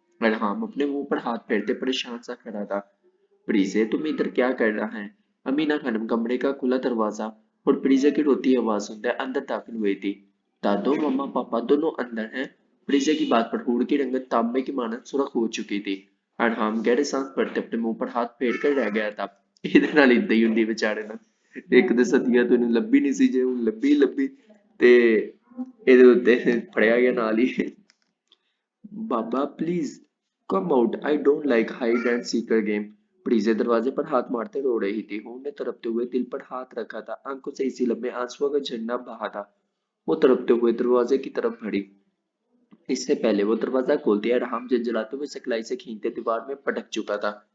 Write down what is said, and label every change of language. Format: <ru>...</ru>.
<hi>अरहाम अपने मुंह पर हाथ फेरते परेशान सा खड़ा था। प्रीजे, तुम इधर क्या कर रहा है? अमीना खानम कमरे का खुला दरवाजा और प्रीजे की रोती आवाज सुनते अंदर दाखिल हुई थी। दादो, मम्मा, पापा दोनों अंदर हैं। प्रीजे की बात पर हूड़ की रंगत तांबे की मानद सुर्ख हो चुकी थी। अरहाम गहरे सांस भरते अपने मुंह पर हाथ फेर कर रह गया था।</hi> <pa>ਇਹਦੇ ਨਾਲ ਇਦਾਂ ਹੀ ਹੁੰਦੀ ਵਿਚਾਰੇ ਨਾਲ ਇੱਕ ਤੇ ਸਤੀਆ ਤੋਂ ਇਹਨੂੰ ਲੱਭੀ ਨਹੀਂ ਸੀ, ਜੇ ਉਹ ਲੱਭੀ ਤੇ ਇਹਦੇ ਉੱਤੇ ਫੜਿਆ ਗਿਆ ਨਾਲ ਹੀ।</pa> <en>बाबा please come out, I don't like hide and seeker game.</en> <hi>प्रीजे दरवाजे पर हाथ मारते रो रही थी। हूर ने तड़पते हुए दिल पर हाथ रखा था। आंखों से इसी लम्हे आंसुओं का झरना बहा था। वो तड़पते हुए दरवाजे की तरफ बढ़ी। इससे पहले वो दरवाजा खोलती है राम जलाते हुए सिखलाई से खींचते दीवार में पटक चुका था।</hi>